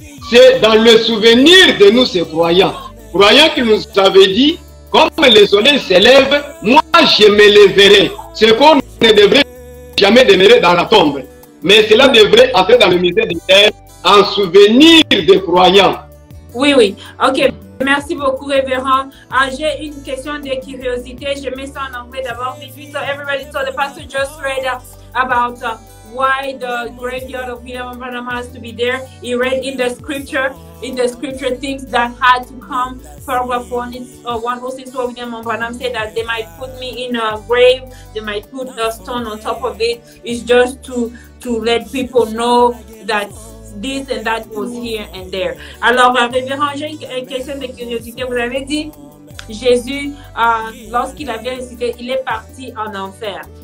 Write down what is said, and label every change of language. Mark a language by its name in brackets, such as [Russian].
[French] c'est dans le souvenir de nous, ces croyants. Croyants qui nous avaient dit, comme le soleil s'élève, moi je me lèverai. Ce qu'on ne devrait jamais demeurer dans la tombe. Mais cela devrait entrer dans le mystère de terre en souvenir des croyants. Oui, oui. Ok. Merci beaucoup, révérend. J'ai une question de curiosité. Je mets ça en anglais d'abord. [English] So everybody, so the pastor just read about why the graveyard of William Branham has to be there. He read in the scripture things that had to come. Paragraph 106 where William Branham said that they might put me in a grave, they might put a stone on top of it. It's just to let people know that this and that was here and there. [French] Alors, révérend, j'ai une question de curiosité. Vous avez dit, Jésus, lorsqu'il avait ressuscité, il est parti en enfer.